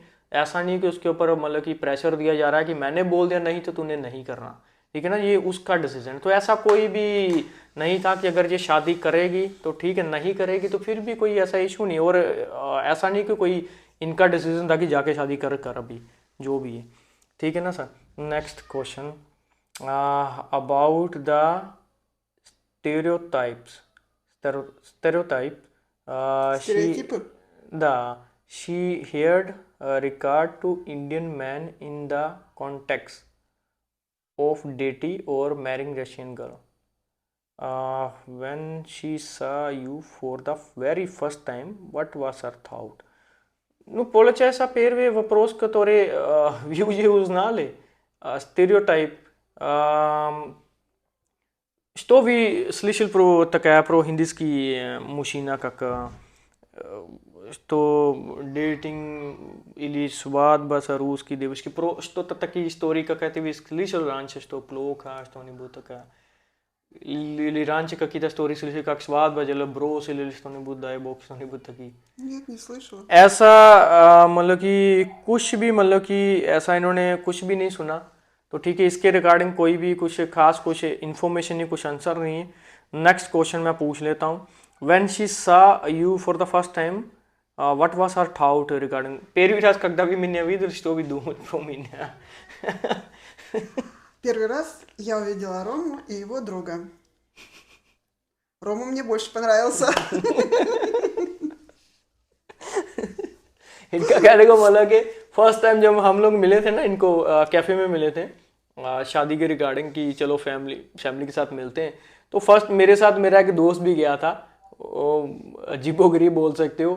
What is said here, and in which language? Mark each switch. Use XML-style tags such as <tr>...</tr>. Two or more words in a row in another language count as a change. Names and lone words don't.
<hi>ऐसा नहीं कि उसके ऊपर मतलब कि प्रेशर दिया जा रहा है कि मैंने बोल दिया नहीं तो तूने नहीं करना, ठीक है ना, ये उसका डिसीजन। तो ऐसा कोई भी नहीं था कि अगर ये शादी करेगी तो ठीक है, नहीं करेगी तो फिर भी कोई ऐसा इशू नहीं। और ऐसा नहीं कि कोई इनका डिसीजन था कि जाके शादी कर कर अभी जो भी है, ठीक है ना सर।</hi> <en>Next question about the stereotypes, stereotype she</en> <ru>Стереотипы?</ru> <en>the she heard regard to Indian man in the context of dating or marrying Russian girl. When she saw you for the very first time, what was her thought?</en> <ru>No получается первый вопрос, который вижу узнали, стереотип. Что вы слышали про такая, про индийский мужчина, как что дейтинг или свадьба с русской девушкой, про что-то такие истории какая-то вы слышали раньше, что плохо, что-нибудь такое? Или раньше какие-то истории слышали, как свадьба, или бросили, или что-нибудь, дай бог, что-нибудь такие? Нет, не слышала.</ru> <hi>ऐसा मतलब कि कुछ भी, मतलब कि ऐसा इन्होंने कुछ भी नहीं सुना, तो ठीक है, इसके रिगार्डिंग कोई भी कुछ खास कुछ इन्फॉर्मेशन नहीं, कुछ आंसर नहीं है।</hi> <en>next question</en> <hi>मैं पूछ लेता हूँ।</hi> <en>When she saw you for the first time, what was her thought regarding?</en> <ru>Первый раз, когда вы меня видели, что вы думаете про меня? Первый раз я увидела Рому и его друга. Рома мне больше понравился.</ru> <hi>इनका कहने को मतलब कि</hi> <en>first time</en> <hi>जब हम लोग मिले थे ना, इनको कैफे में मिले थे शादी के रिगार्डिंग कि चलो फैमिली के साथ मिलते हैं, तो फर्स्ट मेरे साथ मेरा एक दोस्त भी गया था, अजीबोगरीब बोल सकते हो।</hi>